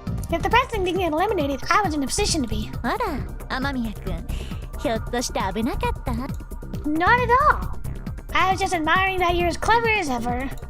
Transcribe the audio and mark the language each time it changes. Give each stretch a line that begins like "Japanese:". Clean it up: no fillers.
English: If the president didn't get eliminated, I was in a position to be.
Japanese: あら、雨宮くん、ひょっとして危なかった？
English: Not at all. I was just admiring that you're as clever as ever.